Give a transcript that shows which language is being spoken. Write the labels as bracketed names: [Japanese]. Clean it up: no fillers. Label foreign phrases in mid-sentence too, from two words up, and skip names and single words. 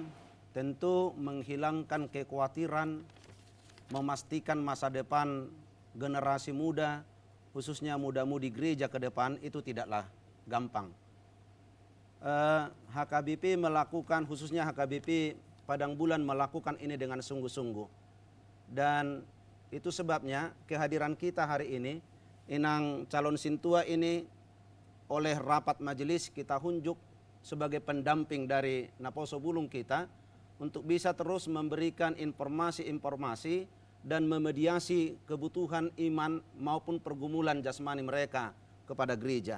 [Indonesian] Tentu menghilangkan kekhawatiran, memastikan masa depan generasi muda, khususnya muda-mudi gereja ke depan, itu tidaklah gampang. HKBP melakukan, khususnya HKBP Padang Bulan melakukan ini dengan sungguh-sungguh. Dan itu sebabnya kehadiran kita hari ini, Inang calon sintua ini oleh rapat majelis kita hunjuk sebagai pendamping dari Naposo Bulung kita untuk bisa terus memberikan informasi-informasi dan memediasi kebutuhan iman maupun pergumulan jasmani mereka kepada gereja.